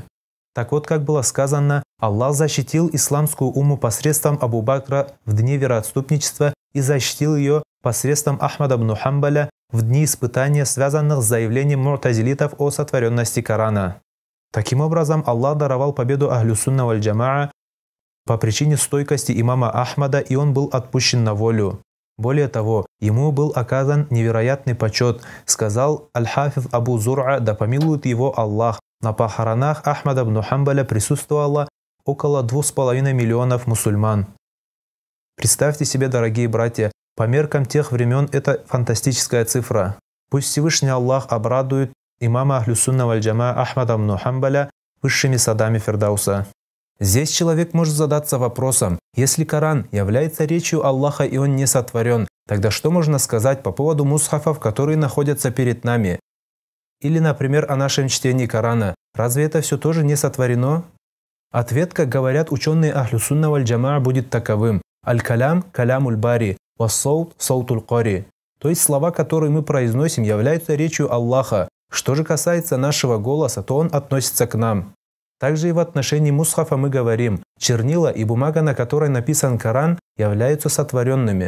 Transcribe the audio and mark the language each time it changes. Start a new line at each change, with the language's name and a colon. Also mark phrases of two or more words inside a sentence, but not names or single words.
Russian: Так вот, как было сказано, Аллах защитил исламскую умму посредством Абу Бакра в дни вероотступничества и защитил ее посредством Ахмада ибн Хамбаля в дни испытания, связанных с заявлением му'тазилитов о сотворенности Корана. Таким образом, Аллах даровал победу
Arabic: أهل السنة والجماعة
Russian: по причине стойкости имама Ахмада, и он был отпущен на волю. Более того, ему был оказан невероятный почет, сказал Аль-Хафиз Абу Зур'а, да помилует его Аллах. На похоронах Ахмада ибн Хамбаля присутствовало около 2,5 миллионов мусульман. Представьте себе, дорогие братья, по меркам тех времен это фантастическая цифра. Пусть Всевышний Аллах обрадует имама
Arabic: أهل السنة والجماعة
Russian: Ахмада ибн Хамбаля высшими садами Фирдауса. Здесь человек может задаться вопросом: если Коран является речью Аллаха и он не сотворен, тогда что можно сказать по поводу мусхафов, которые находятся перед нами? Или, например, о нашем чтении Корана. Разве это все тоже не сотворено? Ответ, как говорят ученые
Arabic: أهل السنة والجماعة, будет таковым: الكلام كلام الباري، والصوت صوت القارئ.
Russian: То есть слова, которые мы произносим, являются речью Аллаха. Что же касается нашего голоса, то он относится к нам. Также и в отношении мусхафа мы говорим: чернила и бумага, на которой написан Коран, являются сотворенными.